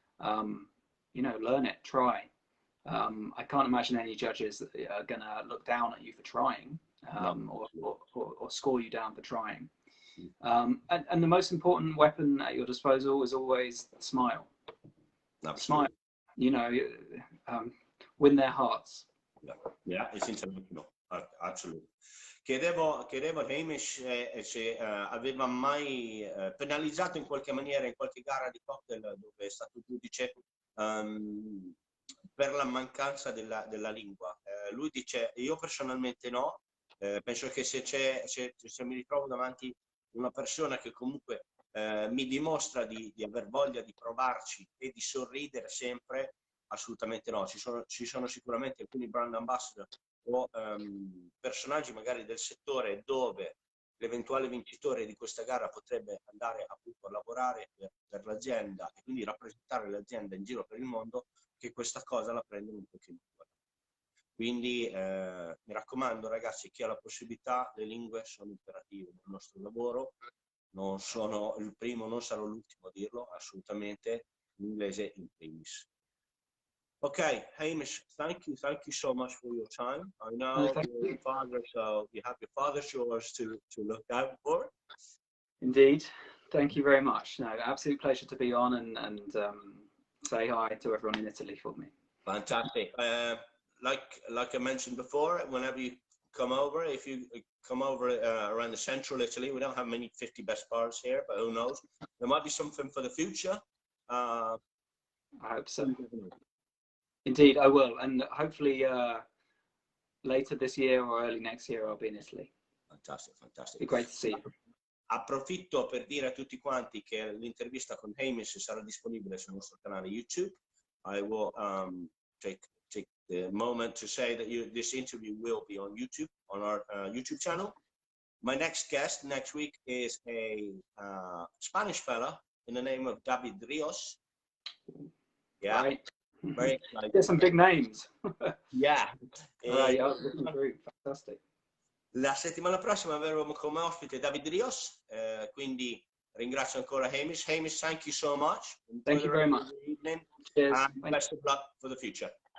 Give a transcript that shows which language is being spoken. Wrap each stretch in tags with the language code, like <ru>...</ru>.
<en>You know, learn it, try. I can't imagine any judges that are going to look down at you for trying, or score you down for trying. And the most important weapon at your disposal is always smile. Absolutely. Smile. You know, win their hearts. Yeah, it's international. Absolutely.</en> <it>Chiedevo a Hamish se aveva mai penalizzato in qualche maniera in qualche gara di cocktail dove è stato giudice per la mancanza della lingua. Lui dice: io personalmente no, penso che se mi ritrovo davanti una persona che comunque mi dimostra di aver voglia di provarci e di sorridere sempre, assolutamente no. Ci sono sicuramente alcuni brand ambassador o personaggi magari del settore dove l'eventuale vincitore di questa gara potrebbe andare appunto a lavorare per l'azienda e quindi rappresentare l'azienda in giro per il mondo, che questa cosa la prendono un pochino. Quindi mi raccomando ragazzi, chi ha la possibilità, le lingue sono imperative nel nostro lavoro. Non sono il primo, non sarò l'ultimo a dirlo, assolutamente, l'inglese in primis.</it> <en>Okay, Hamish, thank you so much for your time. I know you're a father, so you have your father's chores to look out for. Indeed, thank you very much. No, absolute pleasure to be on and say hi to everyone in Italy for me. Fantastic. Like I mentioned before, whenever you come over, if you come over around the central Italy, we don't have many 50 best bars here, but who knows? There might be something for the future. I hope so. Indeed, I will, and hopefully later this year or early next year I'll be in Italy. Fantastic. It'd be great to see you.</en> <it>Approfitto per dire a tutti quanti che l'intervista con Hamish sarà disponibile sul nostro canale YouTube.</it> <en>I will take the moment to say that this interview will be on YouTube, on our YouTube channel. My next guest next week is a Spanish fella in the name of David Rios. Yeah. Right. Very exciting. There's some big names. Yeah. Fantastic.</en> <it>La settimana prossima avremo come ospite David Rios, quindi ringrazio ancora Hamish.</it> <en>Hamish, thank you so much. Thank you very much. Cheers. And best of luck for the future.</en>